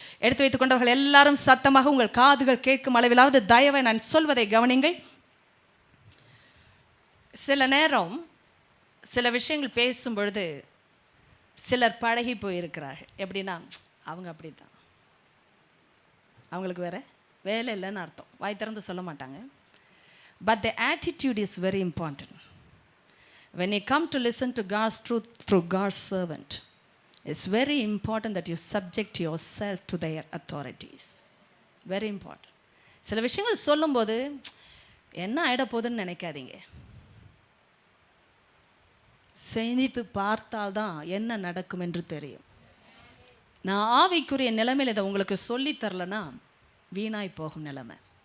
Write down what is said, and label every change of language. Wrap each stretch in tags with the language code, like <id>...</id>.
<ta>எடுத்து வைத்துக் கொண்டவர்கள் எல்லாரும் சத்தமாக உங்கள் காதுகள் கேட்கும் அளவிலாவது தயவை நான் சொல்வதை கவனிங்கள். சில நேரம் சில விஷயங்கள் பேசும் பொழுது சிலர் பழகி போயிருக்கிறார்கள். எப்படின்னா அவங்க அப்படி தான், அவங்களுக்கு வேற வேலை இல்லைன்னு அர்த்தம். வாய் திறந்து சொல்ல மாட்டாங்க.</ta> <en>But the attitude is very important. When you come to listen to God's truth through God's servant, it's very important that you subject yourself to their authorities. Very important.</en> <ta>சில விஷயங்கள் சொல்லும்போது என்ன ஆயிட போகுதுன்னு நினைக்காதீங்க. செய்து பார்த்தால்தான் என்ன நடக்கும் என்று தெரியும். நான் ஆவிக்குரிய நிலைமையில் இதை உங்களுக்கு சொல்லி தரலன்னா வீணாய் போகும் நிலைமை.</ta>